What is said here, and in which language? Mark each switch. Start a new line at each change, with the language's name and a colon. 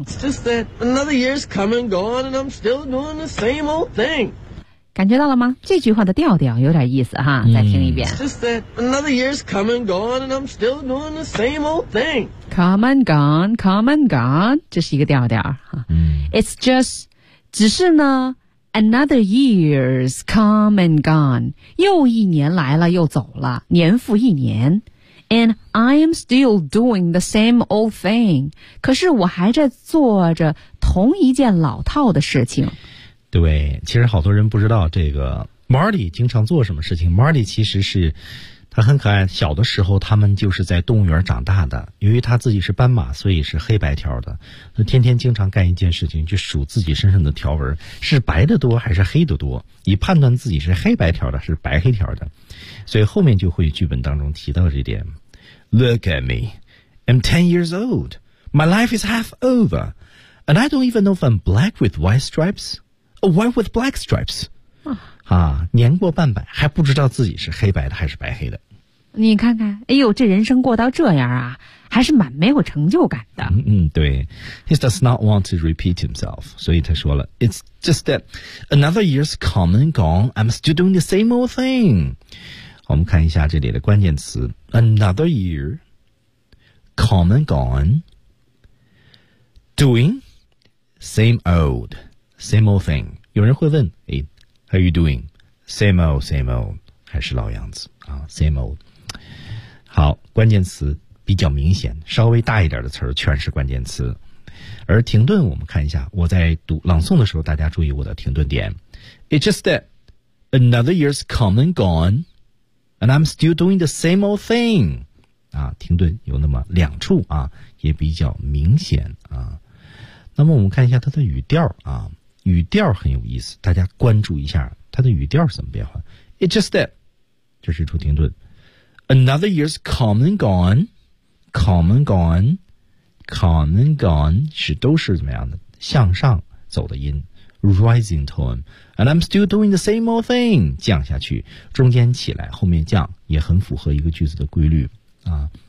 English: It's just that another year's come and gone, and I'm still doing the same old thing.
Chinese: 感觉到了吗？这句话的调调有点意思哈，再听一遍。
English: It's just that another year's come and gone, and I'm still doing the same old thing. Come and gone, come and gone,
Chinese: 这是一个调调哈。
English: It's just,
Chinese: 只是呢
English: ，another year's come and gone,
Chinese: 又一年来了又走了，年复一年。
English: And I am still doing the same old thing.
Chinese: 可是我还在做着同一件老套的事情。对，其实好多人不知道这个 Marty 经常做什么事情。 Marty 其实是他很可爱，小的时候他们就是在动物园长大的，由于他自己是斑马，所以是黑白条的，他天天经常干一件事情，就数自己身上的条纹是白的多还是黑的多，以判断自己是黑白条的是白黑条的，所以后面就会剧本当中提到这点。
English: Look at me, I'm 10 years old, my life is half over, and I don't even know if I'm black with white stripesA white with black stripes.
Chinese: 啊，年过半百还不知道自己是黑白的还是白黑的。你看看，哎呦，这人生过到这样啊，还是蛮没有成就感的。
English: 对。He does not want to repeat himself.
Chinese: 所以他说了
English: ,It's just that another year's come and gone, I'm still doing the same old thing.
Chinese: 我们看一下这里的关键词
English: ,another year, come and gone, doing same old. Same old thing.
Chinese: 有人会问，哎
English: ，How are you doing? Same old, same old.
Chinese: 还是老样子啊 ，
English: same old.
Chinese: 好，关键词比较明显，稍微大一点的词儿全是关键词。而停顿，我们看一下，我在读朗诵的时候，大家注意我的停顿点。
English: It's just that another year's come and gone, and I'm still doing the same old thing.
Chinese: 啊，停顿有那么两处啊，也比较明显啊。那么我们看一下它的语调啊。语调很有意思，大家关注一下它的语调怎么变化。
English: It's just that,
Chinese: 这是处停顿。
English: Another year's come and gone, come and gone, come and gone,
Chinese: 是都是怎么样的向上走的音
English: ,rising tone, and I'm still doing the same old thing,
Chinese: 降下去中间起来后面降，也很符合一个句子的规律啊。